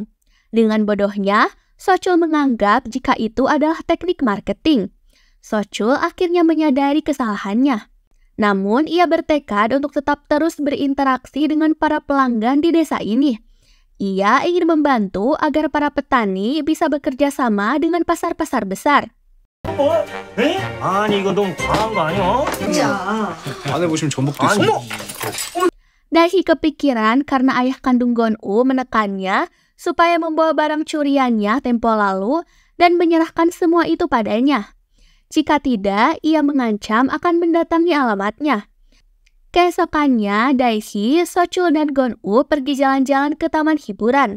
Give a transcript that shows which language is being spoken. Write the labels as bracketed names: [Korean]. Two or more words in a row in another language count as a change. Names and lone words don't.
[Indonesian] Dengan bodohnya, Sochul menganggap jika itu adalah teknik marketing. Sochul akhirnya menyadari kesalahannya. Namun, ia bertekad untuk tetap terus berinteraksi dengan para pelanggan di desa ini. Ia ingin membantu agar para petani bisa bekerja sama dengan pasar-pasar besar. [Korean] 아니 이거 너무 과한 거 아니야? 진짜. 안에 보시면 전복도 있어. [Indonesian] Daehi kepikiran karena ayah kandung Gon-woo menekannya supaya membawa barang curiannya tempo lalu dan menyerahkan semua itu padanya. Jika tidak, ia mengancam akan mendatangi alamatnya. Keesokannya, Daehi, Sochul, dan Gon-woo pergi jalan-jalan ke taman hiburan.